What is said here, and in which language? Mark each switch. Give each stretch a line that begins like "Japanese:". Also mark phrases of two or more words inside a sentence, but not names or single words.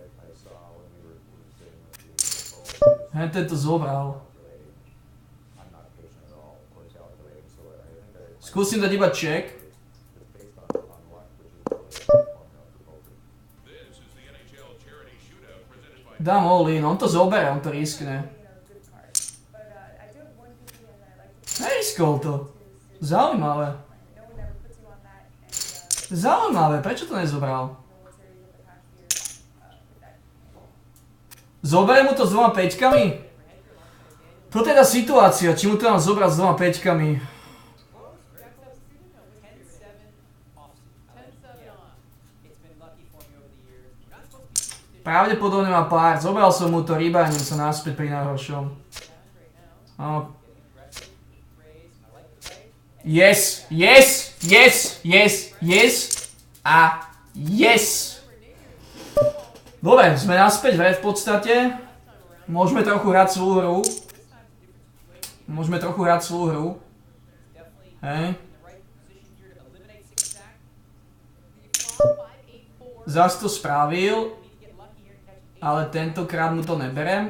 Slovak: Tento zobral. Skúsim dať iba check. Dám
English: all in,
Slovak: on to zoberie, on to riskne. Neriskol to. Zaujímavé. Zaujímavé, prečo to nezobral? Zoberie mu to s 2 peťkami? Toto je tá situácia, či mu to mám zobrať s 2 peťkami. Pravdepodobne má pár, zobral som mu to, rýbaním sa naspäť pri najhoršom.
English: Yes, yes, yes, yes, yes a yes.
Slovak: Dobre, sme naspäť v podstate. Môžeme trochu hrať svoju hru. Hej. Zas to spravil, ale tentokrát mu to neberem.